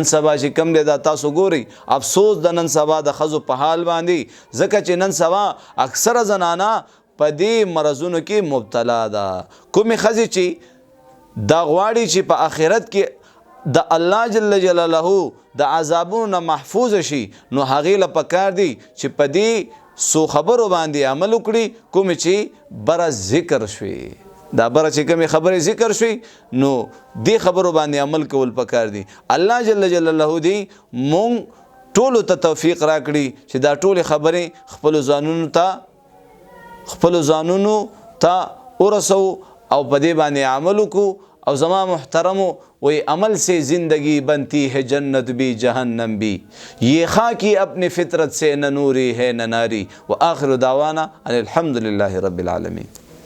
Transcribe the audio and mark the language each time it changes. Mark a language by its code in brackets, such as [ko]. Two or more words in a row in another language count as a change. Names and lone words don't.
[ps] سبا چې کم دی دا تاسو ګورئ افسوس د نن سبا د ښځو په حال باندې ځکه چې نن سبا اکثره زنانه په دې مرضونو کې مبتلا ده کومې ښځې چې دا غواړي چې په آخرت کې د [ar] الله جل جلاله [ps] د عذابونو نه محفوظ شي نو هغې له پکار دی چې په دې څو خبرو باندې عمل وکړي کومې چې بره ذکر شوي دا بره چې کومې خبرې ذکر شوي نو دې خبرو باندې عمل کول پکار دي. [ar] الله جل جلاله [ps] دې مونږ ټولو ته توفیق راکړي چې دا ټولې خبرې خپلو ځانونو ته ورسو او په دې باندې عمل وکړو او زما محترمو [ur] وہی عمل سے زندگی بنتی ہے جنت بھی جہنم بھی یہ خاکی اپنی فطرت سے نہ نوری ہے نہ ناری. [ar] وآخر دعوانا ان الحمد للہ رب العالمین.